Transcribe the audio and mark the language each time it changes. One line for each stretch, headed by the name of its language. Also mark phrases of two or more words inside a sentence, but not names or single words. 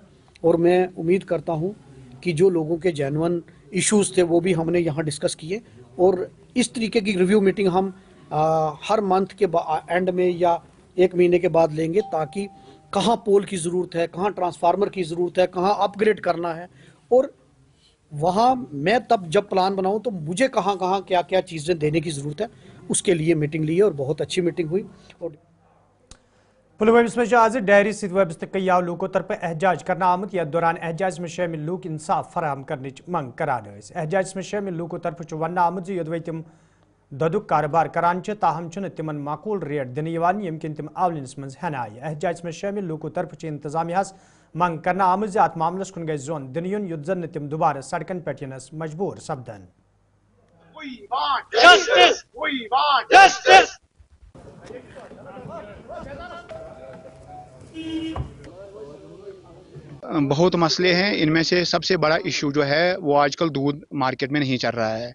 Hindi: और मैं उम्मीद करता हूँ कि जो लोगों के
English: genuine issues
Hindi: थे वो भी हमने यहाँ डिस्कस किए, और इस तरीके की
English: review meeting
Hindi: हम हर मंथ के एंड में या 1 महीने के बाद लेंगे, ताकि कहाँ पोल की ज़रूरत है, कहाँ ट्रांसफार्मर की ज़रूरत है, कहाँ अपग्रेड करना है, और वहाँ मैं तब जब प्लान बनाऊँ तो मुझे कहाँ कहाँ क्या क्या चीज़ें देने की ज़रूरत है, उसके लिए मीटिंग ली है और बहुत अच्छी मीटिंग हुई। और
Kashmiri: पुलवामा में आज डायरी सत वाबस्त कई लूकों तरफ एहजाज करना आमुत, यथ दौरान एहजाज में शामिल लूक इंसाफ फराहम करने मंग करान। एहजाज में शामिल लूकों तरफ वन आमुत योदवे तम ददुक कारोबार करान, ताहम तिमन माकूल रेट दिन यम किन तम आवलिनस मज हन आय। एहजाज में शामिल लूकों तरफ इंतजामिया मंग करना आमुत अत मामलस कुन गई जोन दिन युन युद्ध जन तम दोबारा सड़कन पे यनस मजबूर सपदन।
Hindi: बहुत मसले हैं, इनमें से सबसे बड़ा इशू जो है वो आजकल दूध मार्केट में नहीं चल रहा है।